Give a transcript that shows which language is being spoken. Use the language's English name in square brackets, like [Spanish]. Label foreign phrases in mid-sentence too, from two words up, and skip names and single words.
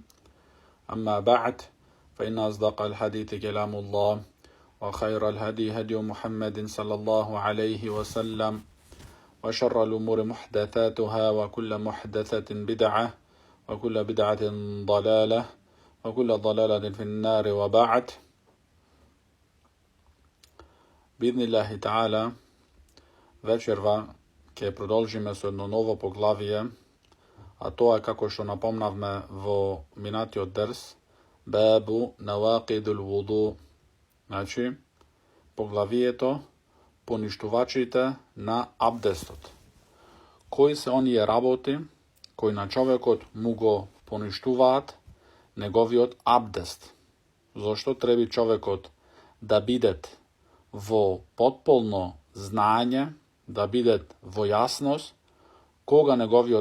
[Arabic] أما بعد، فإن أصدق الحديث كلام الله، وخير الهدي هدي محمد صلى الله عليه وسلم، وشر الأمور محدثاتها، وكل محدثة بدعة، وكل بدعة ضلالة، وكل ضلالة في النار. وبعد، بإذن الله تعالى [Macedonian] večerva ќе продолжиме со едно ново поглавие, а тоа е, како што напомнавме во минатиот дерс, [Arabic] باب نواقض الوضوء, [Macedonian] значи поглавието поништувачите на абдестот. Кои се оние работи кои на човекот му го поништуваат неговиот абдест? Зошто треба човекот да биде во потполно знаење, да бидат во јасност кога неговиот